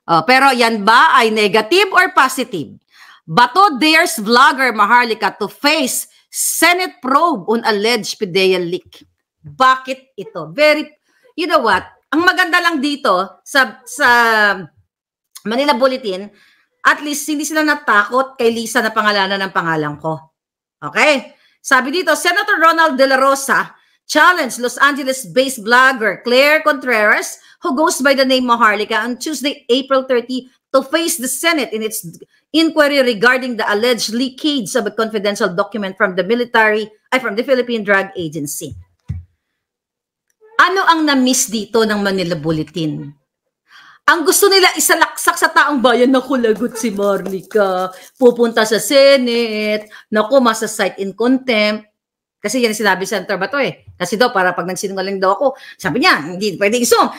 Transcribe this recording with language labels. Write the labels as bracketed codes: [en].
[tl] Pero yan ba ay negative or positive? [en] Bato dares vlogger Maharlika to face Senate probe on alleged PDEA leak. [tl] Bakit ito? [en] You know what? [tl] Ang maganda lang dito sa Manila Bulletin, at least hindi sila natakot kay Lisa na pangalanan ng pangalan ko. Okay? Sabi dito, [en] Senator Ronald De La Rosa challenged Los Angeles-based vlogger Claire Contreras, who goes by the name Maharlika, on Tuesday, April 30, to face the Senate in its inquiry regarding the alleged leakage of a confidential document from the Philippine Drug Agency. [tl] Ano ang na-miss dito ng Manila Bulletin? Ang gusto nila isalaksak sa taong bayan na kulagot si Maharlika, pupunta sa Senate, naku, masa-cite in contempt. Kasi yan sinabi sa Senator Bato eh. Kasi daw, para pag nagsinungaling daw ako, sabi niya, hindi pwedeng isum.